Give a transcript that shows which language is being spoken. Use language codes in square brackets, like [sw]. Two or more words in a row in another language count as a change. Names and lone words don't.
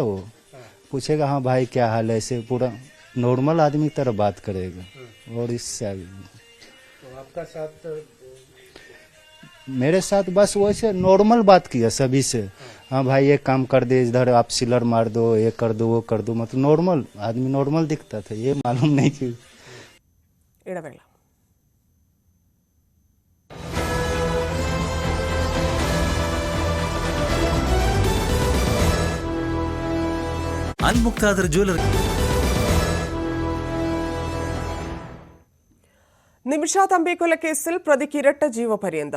[hi] वो पूछेगा हाँ भाई क्या हाल है, ऐसे पूरा नॉर्मल आदमी की तरह बात करेगा. और इससे आगे तो आपका साथ मेरे साथ बस वैसे नॉर्मल बात किया सभी से. हाँ भाई ये काम कर दे, इधर आप सिलर मार दो, ये कर दो, वो कर दो. मतलब नॉर्मल आदमी नॉर्मल दिखता था. ये मालूम नहीं कि [ml] ഇടവേള. അൽമുക്താദർ ജ്വല്ലറി. നിമിഷ തമ്പിക്കൊലക്കേസിൽ പ്രതിക്ക് ഇരട്ട ജീവപര്യന്തം.